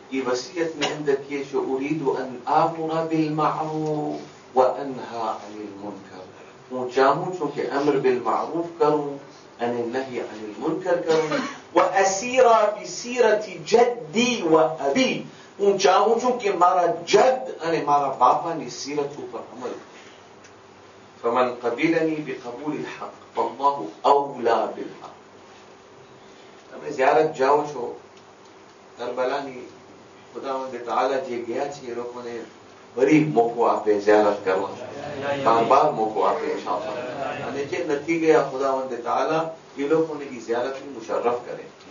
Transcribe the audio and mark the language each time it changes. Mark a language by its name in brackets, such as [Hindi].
[Gujarati] એ વસિયતની અંદર કહે છે [Arabic] ઉરીદુ અન આમુરા બિલ મારૂફ વ અન્હા અનિલ મુનકર, [Gujarati] હું ચાહું છું કે અમર બિલ મારૂફ કરું અને નહી અનિલ મુનકર કરું. [Arabic] વ અસીરા બિસીરતિ જદ્દી વ અબી, [Gujarati] હું ચાહું છું કે મારા જદ અને મારા બાપાની સીરત ઉપર અમલ કરું. [Arabic] ફમન કબિલની બિકબૂલ الحق فالله اولى بالحق. [Gujarati] તમે ઝિયારત જાઓ છો કરબલાની, ખુદાવંદ તઆલા જે ગયા છે એ લોકોને ફરી મોકો આપે ઝિયારત કરવા, બાર મોકો આપે ઇન્શાઅલ્લાહ. અને જે નથી ગયા ખુદાવંદ તાઆલા એ લોકોને એ ઝિયારતની મુશર્રફ કરે.